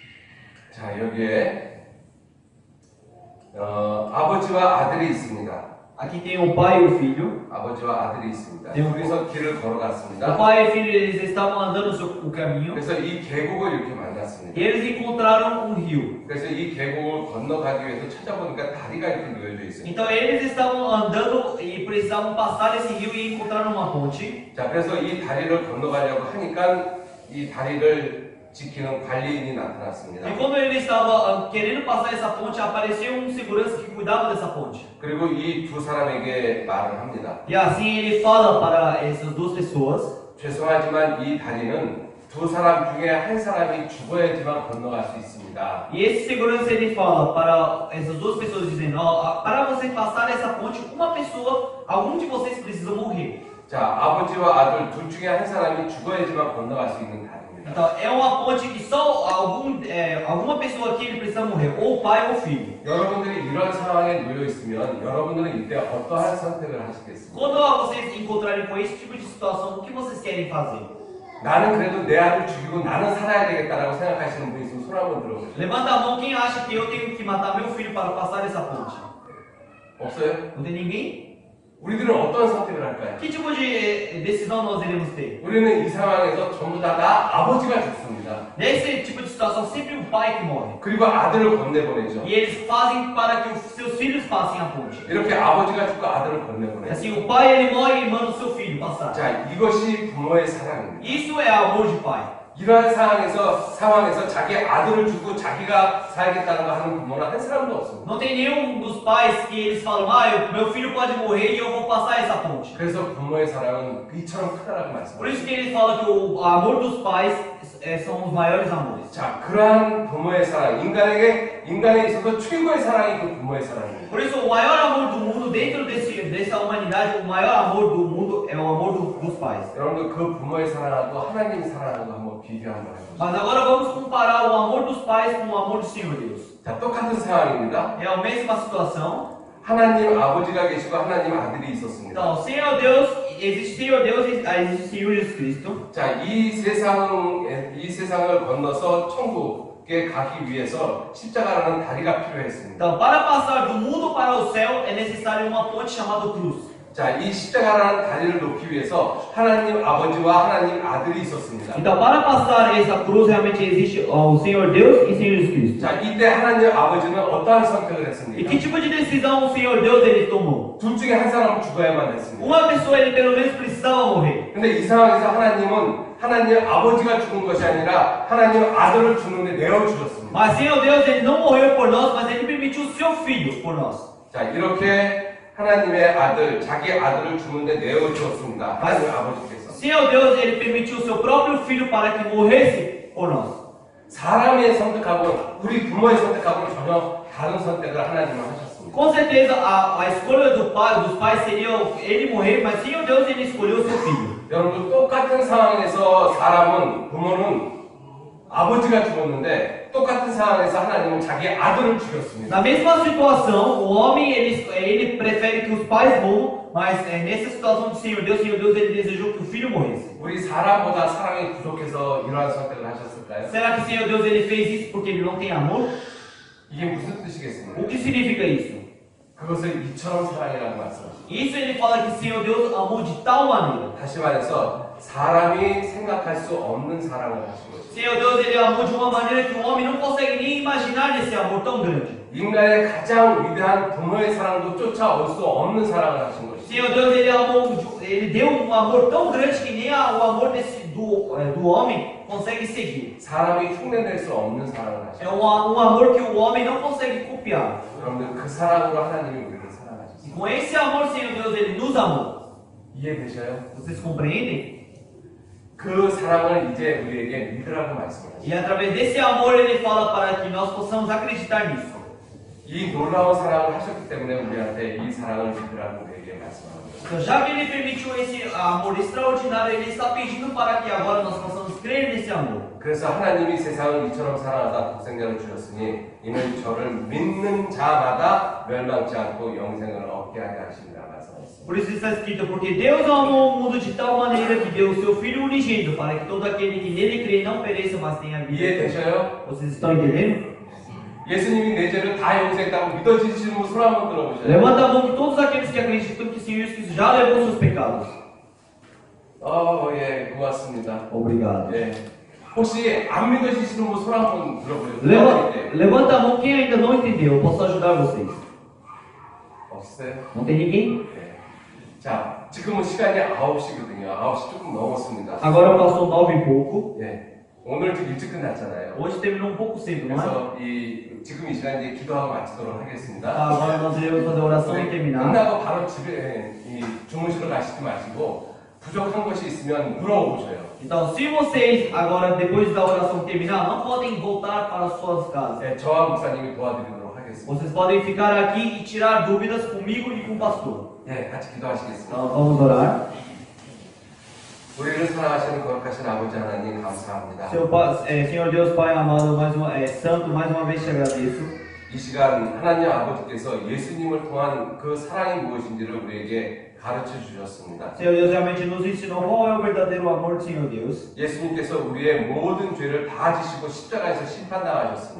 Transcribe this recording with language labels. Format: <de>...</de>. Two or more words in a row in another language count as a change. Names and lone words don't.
<ko>자, 여기에 아버지와 아들이 있습니다.</ko> <pt>Aqui tem o pai e o filho.</pt> <ko>아버지와 아들이 있습니다. 네. 둘이서 길을</ko> <pt>O</pt> <ko>걸어갔습니다.</ko> <pt>pai e o filho eles estavam andando o caminho</pt> <ko>그래서 이 계곡을 이렇게</ko> <pt>e</pt> <ko>만났습니다.</ko> <pt>eles encontraram um rio.</pt> <ko>그래서 이 계곡을 건너가기 위해서 찾아보니까 다리가 이렇게 놓여져 있어요.</ko> <pt>Então eles estavam andando e precisavam passar esse rio e encontraram uma ponte.</pt> <ko>자, 그래서 이 다리를 건너가려고 하니까 이 다리를 지키는 관리인이 나타났습니다.</ko> <pt>E quando ele estava querendo passar essa ponte, apareceu um segurança que cuidava dessa ponte.</pt> <ko>그리고 이 두 사람에게 말을 합니다.</ko> <pt>E assim ele fala para essas duas pessoas:</pt> <ko>죄송하지만 이 다리는 두 사람 중에 한 사람이 죽어야지만 건너갈 수 있습니다.</ko> <pt>e esse segurança ele fala para essas duas pessoas dizendo: ó, para você passar essa ponte, uma pessoa, algum de vocês precisa morrer.</pt> <ko>자, 아버지와 아들 둘 중에 한 사람이 죽어야지만 건너갈 수 있는 다리입니다.</ko> <pt>Então é uma ponte que só alguma pessoa aqui ele precisa morrer, ou o pai ou o filho.</pt> <ko>여러분들이 이런 상황에 놓여 있으면 여러분들은 이때 어떠한 선택을 하시겠습니까?</ko> <pt>Quando vocês encontrarem com esse tipo de situação, o que vocês querem fazer?</pt> <ko>나는 그래도 내 아들 죽이고 나는 살아야 되겠다라고 생각하시는 분이 있으면 손 한번 들어보세요.</ko> <pt>Levanta a mão quem acha que eu tenho que matar meu filho para passar essa ponte.</pt> <ko>없어요?</ko> <pt>Não tem ninguém?</pt> <ko>우리들은 어떤 선택을 할까요?</ko> <pt>Que tipo de decisão nós iremos ter?</pt> <ko>우리는 이 상황에서 전부 다 아버지가 죽습니다.</ko> <pt>Nesse tipo de situação, sempre o pai que morre.</pt> <ko>그리고 아들을 건네보내죠.</ko> <pt>E eles fazem para que os seus filhos passem a ponte.</pt> <ko>이렇게 아버지가 죽고 아들을 건네보내죠.</ko> <pt>Assim, o pai ele morre e manda o seu filho passar.</pt> <ko>자, 이것이 부모의 사랑입니다.</ko> <pt>Isso é amor de pai.</pt> <ko>이러한 상황에서 자기 아들을 주고 자기가 살겠다는 거 하는 부모는 한 사람도 없습니다.</ko> <pt>Não tem nenhum dos pais que eles falam: meu filho pode morrer e eu vou passar essa ponte.</pt> <ko>그래서 부모의 사랑은 이처럼 크다라고</ko> <pt>Por isso</pt> <ko>말씀합니다.</ko> <pt>que eles falam que o amor dos pais são os maiores amores.</pt> <ko>자, 그러한 부모의 사랑, 인간에 있어서 최고의 사랑이 그 부모의 사랑입니다.</ko> <pt>Por isso, o maior amor do mundo dentro dessa humanidade, o maior amor do mundo é o amor dos pais.</pt> <ko>여러분들 그 부모의 사랑하고 하나님 사랑하는 거 한번 비교 한번 해보세요.</ko> <pt>Mas agora vamos comparar o amor dos pais com o amor do Senhor Deus.</pt> <ko>자, 똑같은 상황입니다.</ko> <pt>É a mesma situação.</pt> <ko>하나님 아버지가 계시고 하나님 아들이 있었습니다.</ko> <pt>Então, Senhor Deus, existe Senhor Deus e existe Senhor Jesus Cristo.</pt> <ko>자, 이 세상을 건너서 천국에 가기 위해서 십자가라는 다리가 필요했습니다.</ko> <pt>Então, para passar do mundo para o céu é necessário uma ponte chamada cruz.</pt> <ko>자, 이 십자가라는 다리를 놓기 위해서 하나님 아버지와 하나님 아들이 있었습니다.</ko> <pt>Então, para passar essa cruz, realmente existe o Senhor Deus e Senhor Jesus Cristo.</pt> <ko>자, 이때 하나님 아버지는 어떠한 선택을</ko> <pt>E</pt> <ko>했습니까?</ko> <pt>que tipo de decisão o Senhor Deus ele tomou?</pt> <ko>둘 중에 한 사람은 죽어야만 했습니다.</ko> <pt>Uma pessoa ele pelo menos precisava morrer.</pt> <ko>근데 이 상황에서 하나님은 하나님 아버지가 죽은 것이 아니라 하나님 아들을 죽는데 내어 주셨습니다.</ko> <pt>Mas Senhor Deus ele não morreu por nós, mas ele permitiu o seu filho por nós.</pt> <ko>자, 이렇게 하나님의 아들, 자기 아들을 죽는데 내어 주었습니다. 하나님 아버지께서.</ko> <pt>Senhor Deus ele permitiu o seu próprio filho para que morresse por nós.</pt> <ko>사람의 선택하고는 우리 부모의 선택하고는 전혀 다른 선택을 하나님은 하셨습니다.</ko> <pt>Com certeza a escolha dos pais seria ele morrer, mas Senhor Deus ele escolheu o seu filho.</pt> <ko>여러분 똑같은 상황에서 부모는 아버지가 죽었는데 똑같은 상황에서 하나님은 자기 아들을 죽였습니다.</ko> <pt>Na mesma situação, o homem ele prefere que os pais morram, mas nessa situação do Senhor Deus ele desejou que o filho morresse.</pt> <ko>우리 사람보다 사랑이 부족해서 이러한 선택을 하셨을까요?</ko> <pt>Será que o Senhor Deus ele fez isso porque ele não tem amor?</pt> <ko>이게 무슨 뜻이겠습니까?</ko> <pt>O que significa isso?</pt> <ko>그것을 이처럼 사랑이라고 말씀하십니다.</ko> <pt>Isso ele fala que o Senhor Deus amou de tal maneira.</pt> <ko>다시 말해서 사람이 생각할 수 없는 사랑을 하신 것입니다.</ko> <pt>Senhor Deus ele amou de uma maneira que o homem não consegue nem imaginar esse amor tão grande.</pt> <ko>인간의 가장 위대한 부모의 사랑도 쫓아올 수 없는 사랑을 하신 것입니다.</ko> <pt>Senhor Deus ele deu um amor tão grande que nem o amor do homem consegue seguir.</pt> <ko>사람이 흉내낼 수 없는 사랑을 하신</ko> <pt>É um amor que o homem não consegue copiar.</pt> <ko>여러분들 그 사랑으로 하나님이 우리를</ko> <pt>E</pt> <ko>사랑하셨습니다.</ko> <pt>com esse amor, Senhor Deus ele nos amou.</pt> <ko>이해되셔요?</ko> <pt>Vocês compreendem?</pt> <ko>그 사랑을 이제 우리에게 믿으라고 말씀하십니다.</ko> <pt>E através desse amor ele fala para que nós possamos acreditar nisso.</pt> <ko>이 놀라운 사랑을 하셨기 때문에 우리한테 이 사랑을 믿으라고 우리에게 말씀합니다.</ko> <pt>Então, já que ele permitiu esse amor extraordinário, ele está pedindo para que agora nós possamos crer nesse amor.</pt> <ko>그래서 하나님이 세상을 이처럼 사랑하사 독생자를 주셨으니 이는 저를 믿는 자마다 멸망치 않고 영생을 얻게 하게 하십니다. 말씀하셨습니다.</ko> <pt>Por isso está escrito, porque Deus amou o mundo de tal maneira que deu o seu Filho unigênito, para que todo aquele que nele crê não pereça, mas tenha vida.</pt> <ko>이해되셔요?</ko> <pt>Vocês estão entendendo?</pt> <ko>예수님이 내 죄를 다 용서했다고 믿어지시는 분 손 한번 들어보셔요.</ko> <pt>Levanta a mão de todos aqueles que acreditam que o Senhor Jesus Cristo já levou seus pecados.</pt> <ko>예, 고맙습니다.</ko> <pt>Obrigado.</pt> <ko>예. 혹시 안 믿어지시는 분 손 한번 들어보세요.</ko> <pt>Levanta a mão quem ainda não entendeu. Eu posso ajudar vocês.</pt> <ko>없어요?</ko> <pt>Não tem ninguém?</pt> <ko>네. 자, 지금은 시간이 9시거든요. 9시 조금 넘었습니다.</ko> <pt>Agora passou 9 e pouco.</pt> <ko>예. 오늘 좀 일찍 끝났잖아요.</ko> <pt>Hoje terminou um pouco cedo, não é?</pt> <ko>그래서 지금 이 시간 이제 기도하고 마치도록 하겠습니다.</ko> <pt>Agora nós iremos fazer a oração e terminar.</pt> <ko>끝나고 바로 집에 주무시러 가시지 마시고 부족한 것이 있으면 물어보셔요.</ko> <pt>Então, se vocês agora, depois da oração terminar, não podem voltar para suas casas.</pt> <ko>네, 저와 목사님이 도와드리도록 하겠습니다.</ko> <pt>Vocês podem ficar aqui e tirar dúvidas comigo e com o pastor.</pt> <ko>네, 같이 기도하시겠습니다.</ko> <pt>Então, vamos orar.</pt> <ko>우리를 사랑하시는 거룩하신 아버지 하나님 감사합니다.</ko> <pt>Senhor Deus Pai amado, Santo, mais uma vez te agradeço.</pt> <ko>이 시간 하나님 아버지께서 예수님을 통한 그 사랑이 무엇인지를 우리에게 가르쳐 주셨습니다.</ko> <pt>Senhor Deus realmente nos ensinou qual é o verdadeiro amor do Senhor Deus.</pt> <ko>예수님께서 우리의 모든 죄를 다 지시고 십자가에서 심판당하셨습니다.</ko>